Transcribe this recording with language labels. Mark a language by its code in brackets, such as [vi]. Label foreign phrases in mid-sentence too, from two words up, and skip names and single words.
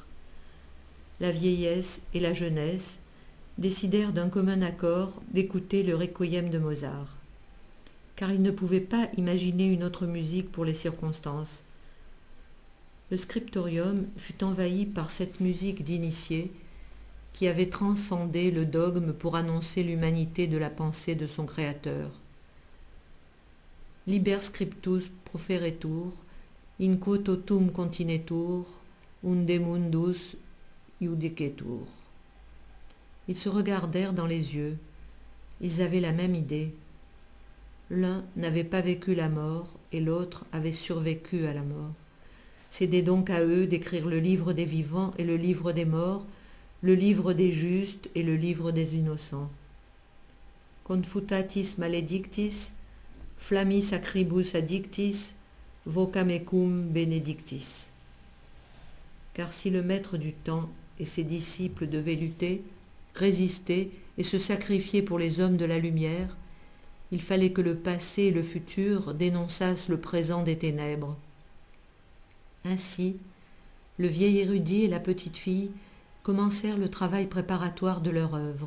[fr] La vieillesse et la jeunesse décidèrent d'un commun accord d'écouter le requiem de Mozart, car ils ne pouvaient pas imaginer une autre musique pour les circonstances. Le scriptorium fut envahi par cette musique d'initié qui avait transcendé le dogme pour annoncer l'humanité de la pensée de son Créateur. [la] Liber scriptus proferetur, in quo totum continetur, unde mundus iudicetur. [fr] Ils se regardèrent dans les yeux. Ils avaient la même idée. L'un n'avait pas vécu la mort et l'autre avait survécu à la mort. C'était donc à eux d'écrire le livre des vivants et le livre des morts, le livre des justes et le livre des innocents. [la] Confutatis maledictis, flammis acribus addictis, vocamecum benedictis. [fr] Car si le maître du temps et ses disciples devaient lutter, résister et se sacrifier pour les hommes de la lumière, il fallait que le passé et le futur dénonçassent le présent des ténèbres. Ainsi, le vieil érudit et la petite fille commencèrent le travail préparatoire de leur œuvre.